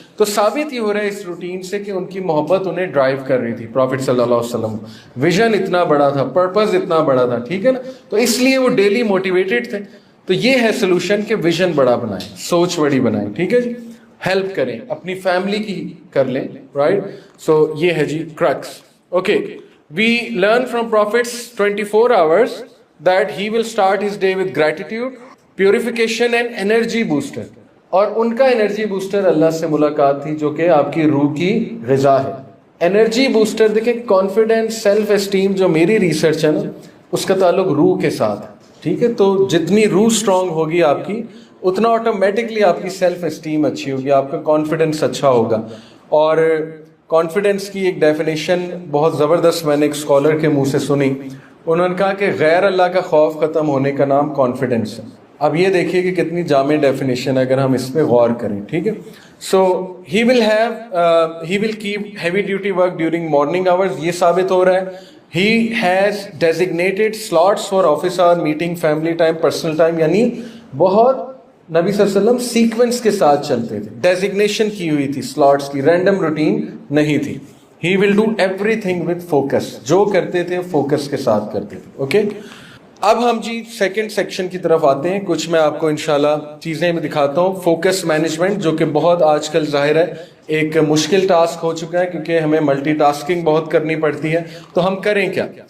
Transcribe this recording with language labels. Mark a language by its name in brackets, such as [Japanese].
[Hindi] तो साबित ही हो रहा है इस रूटीन से कि उनकी मोहब्बत उन्हें ड्राइव कर रही थी. प्रॉफिट सल्लल्लाहु अलैहि वसल्लम विजन इतना बड़ा था, पर्पस इतना बड़ा था. ठीक है ना, तो इसलिए वो डेली मोटिवेटेड थे. तो ये है सोल्यूशन कि विजन बड़ा बनाएं, सोच बड़ी बनाएं. ठीक है जी, हेल्प करें, अपनी फैमिली की कर लें. राइट. सो ये है जी crux. [English] Okay, we learn from prophets 24 hours that he will start his day with gratitude, purification and energy booster. [Hindi] और उनका एनर्जी बूस्टर अल्लाह से मुलाकात थी, जो कि आपकी रूह की ग़िज़ा है. एनर्जी बूस्टर देखें, कॉन्फिडेंस, सेल्फ एस्टीम, जो मेरी रिसर्च है ना, उसका ताल्लुक रूह के साथ है. ठीक है, तो जितनी रूह स्ट्रांग होगी आपकी, उतना ऑटोमेटिकली आपकी सेल्फ एस्टीम अच्छी होगी, आपका कॉन्फिडेंस अच्छा होगा. और कॉन्फिडेंस की एक डेफिनेशन बहुत ज़बरदस्त मैंने एक स्कॉलर के मुंह से सुनी. उन्होंने कहा कि गैर अल्लाह का खौफ ख़त्म होने का नाम कॉन्फिडेंस है. अब ये देखिए कि कितनी जामे डेफिनेशन है अगर हम इस पे गौर करें. [English] ठीक है, so he will keep heavy duty work during morning hours. [Hindi] ये साबित हो रहा है. [English] He has designated slots for office hour, meeting, family time, personal time. [Hindi] यानी बहुत नबी सल्लल्लाहु अलैहि वसल्लम सीक्वेंस के साथ चलते थे. डेजिग्नेशन की हुई थी स्लॉट्स की, रैंडम रूटीन नहीं थी. [English] He will do everything with focus. [Hindi] जो करते थे फोकस के साथ करते थे. ओके, अब हम जी सेकंड सेक्शन की तरफ आते हैं. कुछ मैं आपको इंशाल्लाह चीज़ें में दिखाता हूँ. फोकस मैनेजमेंट, जो कि बहुत आजकल जाहिर है एक मुश्किल टास्क हो चुका है, क्योंकि हमें मल्टीटास्किंग बहुत करनी पड़ती है. तो हम करें क्या?